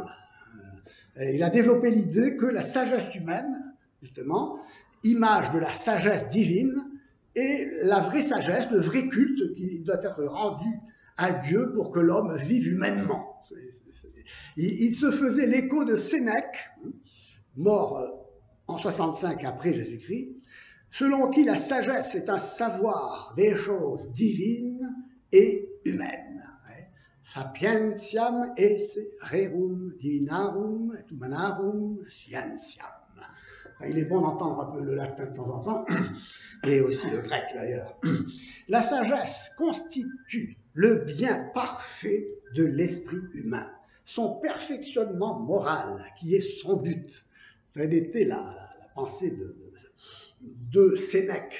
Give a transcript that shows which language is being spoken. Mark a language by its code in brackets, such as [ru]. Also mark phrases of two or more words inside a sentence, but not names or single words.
[fr] Il a développé l'idée que la sagesse humaine, justement, image de la sagesse divine, et la vraie sagesse, le vrai culte qui doit être rendu à Dieu pour que l'homme vive humainement. Il se faisait l'écho de Sénèque, mort en 65 après Jésus-Christ, selon qui la sagesse est un savoir des choses divines et humaines. [la] Sapientiam esse rerum divinarum et humanarum scientiam. [fr] Il est bon d'entendre un peu le latin de temps en temps, et aussi le grec d'ailleurs. La sagesse constitue le bien parfait de l'esprit humain, son perfectionnement moral, qui est son but. Ça a été la pensée de Sénèque.